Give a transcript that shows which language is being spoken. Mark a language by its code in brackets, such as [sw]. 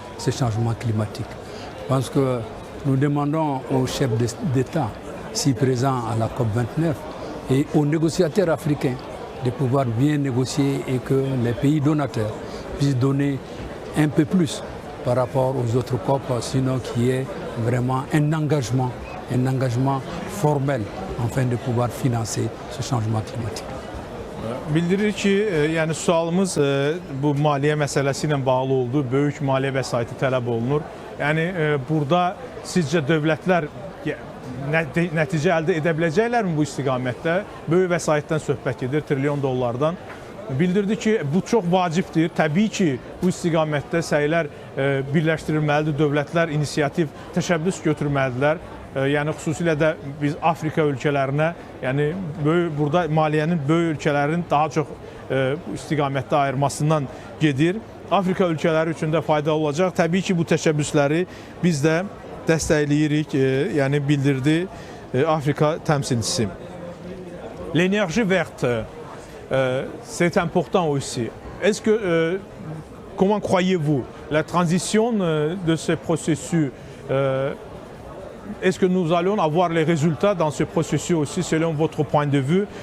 [fr] ce changement climatique. Je pense que nous demandons aux chefs d'État, si présents à la COP29, et aux négociateurs africains de pouvoir bien négocier et que les pays donateurs puissent donner un peu plus par rapport aux autres COP, sinon qu'il y ait vraiment un engagement formel afin de pouvoir financer ce changement climatique. [az] Bildirir ki, yəni sualımız bu maliyyə məsələsi ilə bağlı oldu. Böyük maliyyə vəsaiti tələb olunur. Yəni burada sizcə dövlətlər nəticə əldə edə biləcəklərmi bu istiqamətdə? Böyük vəsaitdən söhbət gedir, trilyon dollardan. Bildirdi ki, bu çox vacibdir. Təbii ki, bu istiqamətdə səylər birləşdirilməlidir, dövlətlər inisiativ, təşəbbüs götürməlidirlər. Yəni xüsusilə də biz Afrika ölkələrinə, yəni burada maliyyənin böyük ölkələrin daha çox istiqamətdə ayırmasından gedir. Afrika ölkələri üçün də faydalı olacaq. Təbii ki, bu təşəbbüsləri biz də dəstəkləyirik, yəni bildirdi Afrika təmsilçisi. [fr] L'énergie verte, c'est important aussi. Est-ce que, comment croyez-vous, la transition de ce processus, est-ce que nous allons avoir les résultats dans ce processus aussi selon votre point de vue?